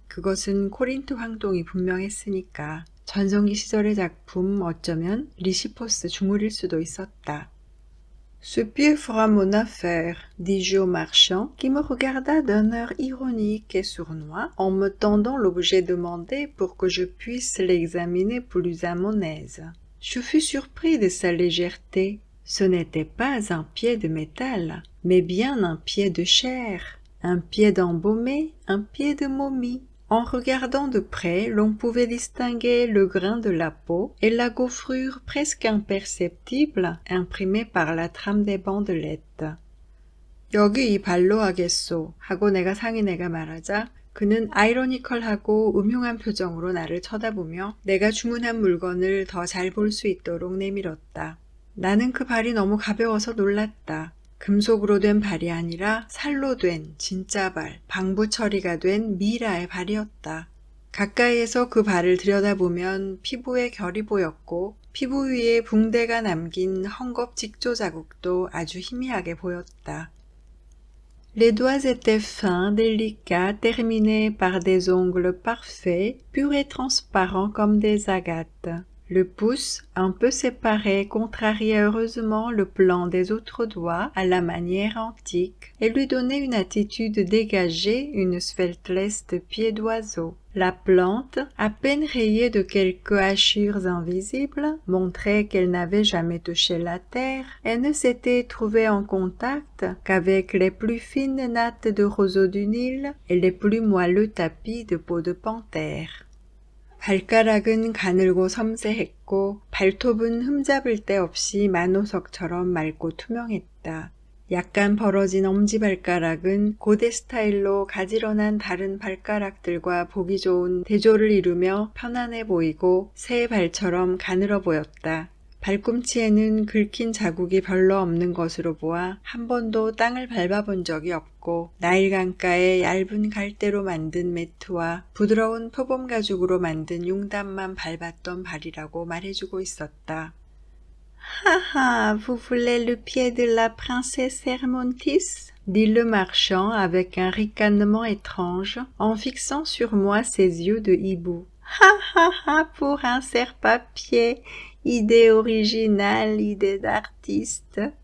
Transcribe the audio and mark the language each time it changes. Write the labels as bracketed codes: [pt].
[ko] 그것은 코린트 황동이 분명했으니까. 전성기 시절의 작품, 어쩌면 리시포스 주물일 수도 있었다. [fr] Ce pied fera mon affaire, dis-je au marchand, qui me regarda d'un air ironique et sournois en me tendant l'objet demandé pour que je puisse l'examiner plus à mon aise. Je fus surpris de sa légèreté. Ce n'était pas un pied de métal, mais bien un pied de chair, un pied d'embaumé, un pied de momie. En regardant de près, l'on pouvait distinguer le grain de la peau et la gaufrure presque imperceptible imprimée par la trame des bandelettes. [ko] 여기 이 발로 하겠소 하고 내가 상인에게 말하자 그는 아이러니컬하고 음흉한 표정으로 나를 쳐다보며 내가 주문한 물건을 더 잘 볼 수 있도록 내밀었다. 나는 그 발이 너무 가벼워서 놀랐다. 금속으로 된 발이 아니라 살로 된 진짜 발, 방부 처리가 된 미라의 발이었다. 가까이에서 그 발을 들여다보면 피부에 결이 보였고 피부 위에 붕대가 남긴 헝겊 직조 자국도 아주 희미하게 보였다. [fr] Les doigts étaient fins, délicats, terminés par des ongles parfaits, purs et transparents comme des agates. Le pouce, un peu séparé, contrariait heureusement le plan des autres doigts à la manière antique et lui donnait une attitude dégagée, une sveltesse de pied d'oiseau. La plante, à peine rayée de quelques hachures invisibles, montrait qu'elle n'avait jamais touché la terre et ne s'était trouvée en contact qu'avec les plus fines nattes de roseau du Nil et les plus moelleux tapis de peau de panthère. [ko] 발가락은 가늘고 섬세했고 발톱은 흠잡을 데 없이 만호석처럼 맑고 투명했다. 약간 벌어진 엄지발가락은 고대 스타일로 가지런한 다른 발가락들과 보기 좋은 대조를 이루며 편안해 보이고 새 발처럼 가늘어 보였다. 발꿈치에는 긁힌 자국이 별로 없는 것으로 보아 한 번도 땅을 밟아본 적이 없고 나일 강가의 얇은 갈대로 만든 매트와 부드러운 표범 가죽으로 만든 용담만 밟았던 발이라고 말해주고 있었다. [fr] Ah ah, vous voulez le pied de la princesse Hermontis? Dit le marchand avec un ricanement étrange, en fixant sur moi ses yeux de hibou. Ha ha ha, pour un serre-papier, idée originale, idée d'artiste.